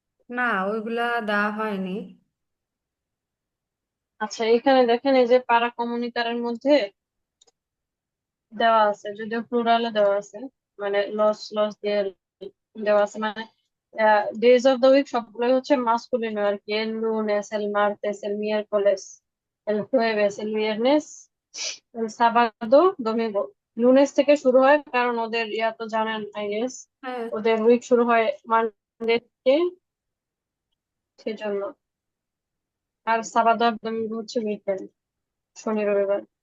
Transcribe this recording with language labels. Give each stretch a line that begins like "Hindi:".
Bangla: না, ওইগুলা দেওয়া হয়নি। আচ্ছা, এখানে দেখেন এই যে পারা কমিউনিটারের মধ্যে দেওয়া আছে, যদিও প্লুরালে দেওয়া আছে, মানে লস লস দিয়ে দেওয়া আছে, মানে ডেজ অফ দ্য উইক সবগুলোই হচ্ছে মাসকুলিন আর কি।
Spanish: এল lunes, el martes, el miércoles, el jueves, el viernes, el sábado, domingo।
Bangla: লুনেস থেকে শুরু হয়, কারণ ওদের ইয়া তো জানেন আই গেস, হ্যাঁ। ওদের উইক শুরু হয় মানডে থেকে, সেজন্য। আর সাবাদো আর domingo হচ্ছে উইকেন্ড, শনি রবিবার।